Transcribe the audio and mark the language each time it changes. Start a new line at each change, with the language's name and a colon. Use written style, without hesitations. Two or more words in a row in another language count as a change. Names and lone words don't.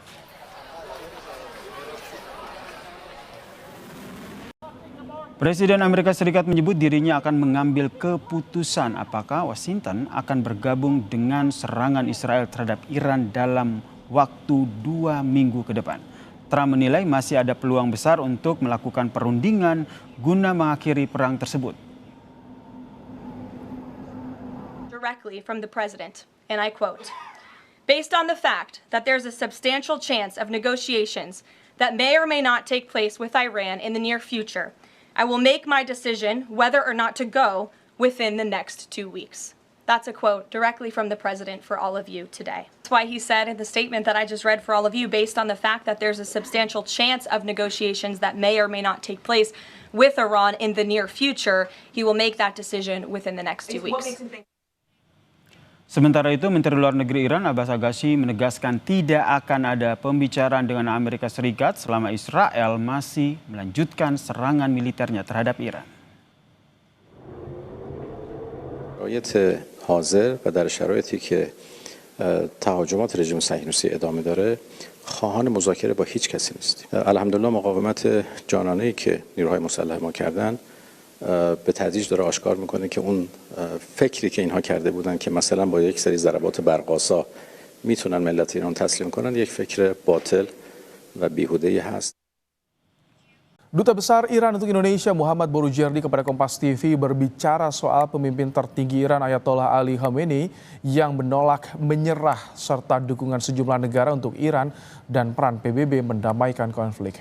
Indonesian: Presiden Amerika Serikat menyebut dirinya akan mengambil keputusan apakah Washington akan bergabung dengan serangan Israel terhadap Iran dalam waktu 2 minggu ke depan. Trump menilai masih ada peluang besar untuk melakukan perundingan guna mengakhiri perang tersebut.
English: Directly from the president, and I quote, Based on the fact that there's a substantial chance of negotiations that may or may not take place with Iran in the near future, I will make my decision whether or not to go within the next 2 weeks. That's a quote directly from the president for all of you today. That's why he said in the statement that I just read for all of you, based on the fact that there's a substantial chance of negotiations that may or may not take place with Iran in the near future, he will make that decision within the next 2 weeks.
Indonesian: Sementara itu, Menteri Luar Negeri Iran Abbas Agassi menegaskan tidak akan ada pembicaraan dengan Amerika Serikat selama Israel masih melanjutkan serangan militernya terhadap Iran.
Persian: شرایط حاضر و در شرایطی که تهاجمات رژیم صهیونیستی ادامه داره خواهان مذاکره با هیچ کسی نیستیم. الحمدلله مقاومت جانانه‌ای که نیروهای مسلح ما کردن به تدریج داره آشکار میکنه که اون فکری که اینها کرده بودن که مثلا با یک سری ضربات برق‌آسا میتونن ملت ایران تسلیم کنن یک فکر باطل و بیهوده‌ای هست.
Indonesian: Duta Besar Iran untuk Indonesia Muhammad Borujerdi kepada Kompas TV berbicara soal pemimpin tertinggi Iran Ayatollah Ali Khamenei yang menolak menyerah serta dukungan sejumlah negara untuk Iran dan peran PBB mendamaikan konflik.